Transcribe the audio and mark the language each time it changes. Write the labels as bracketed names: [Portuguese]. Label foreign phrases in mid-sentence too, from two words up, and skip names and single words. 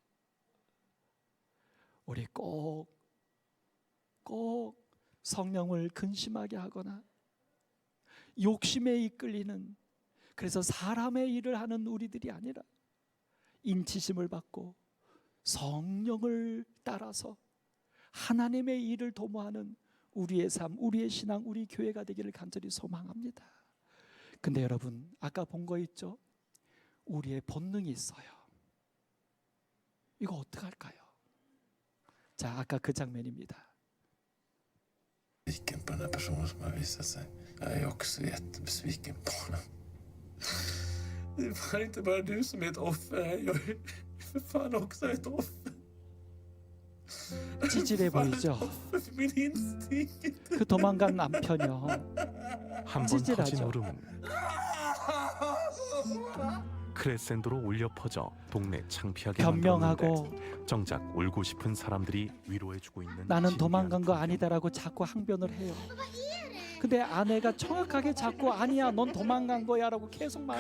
[Korean] 우리 꼭 성령을 근심하게 하거나 욕심에 이끌리는, 그래서 사람의 일을 하는 우리들이 아니라 인치심을 받고 성령을 따라서 하나님의 일을 도모하는 우리의 삶, 우리의 신앙, 우리 교회가 되기를 간절히 소망합니다. 근데 여러분, 아까 본 거 있죠? 우리의 본능이 있어요. 이거 어떡할까요? 자, 아까 그 장면입니다. [Swedish] Besviken på den här personen som har visat sig. Jag är också jättebesviken på honom. Det är fan inte bara du som är ett offer. Jag är för fan också ett offer. [Korean] 찌질해 보이죠? [Swedish] Offer för min instinkt. [Korean] 그 도망간 남편이요, 한 번 찌질하죠. 터진 울음은 크레센도로 울려 퍼져 동네 창피하게 변명하고 만들었는데 정작 울고 싶은 사람들이 위로해주고 있는 나는 신기한 도망간 거 풍경. 아니다라고 자꾸 항변을 해요. 근데 아내가 정확하게 자꾸 아니야, 넌 도망간 거야 라고 계속 말을